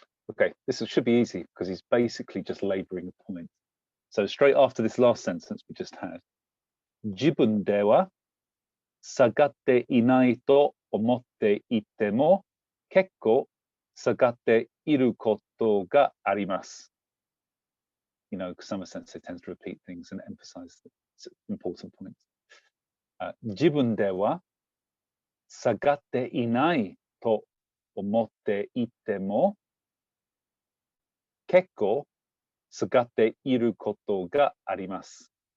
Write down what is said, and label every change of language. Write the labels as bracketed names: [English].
[English] Okay, this should be easy because he's basically just laboring a point. So straight after this last sentence we just had, [Japanese] 自分では下がっていないと思っていても結構下がっていることがあります。 [English] You know, Kusama Sensei tends to repeat things and emphasize the important points. [Japanese] 自分では下がっていないと思っていても結構下がっていることがあります。